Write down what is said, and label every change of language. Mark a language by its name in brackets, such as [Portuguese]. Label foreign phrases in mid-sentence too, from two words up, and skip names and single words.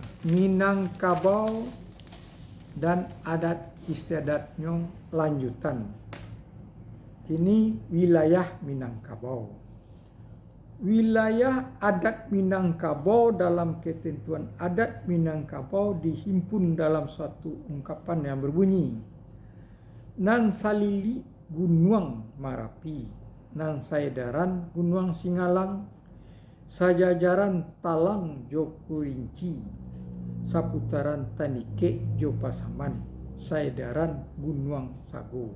[Indonesian] Minangkabau dan adat istiadatnya lanjutan. Ini wilayah Minangkabau. Wilayah adat Minangkabau dalam ketentuan adat Minangkabau dihimpun dalam suatu ungkapan yang berbunyi, [Minangkabau] nan salili Gunung Marapi, nan saedaran Gunung Singalang, sajajaran Talang Joko Rinci, saputaran Tanike Jo Pasaman, saedaran Gunung Sago.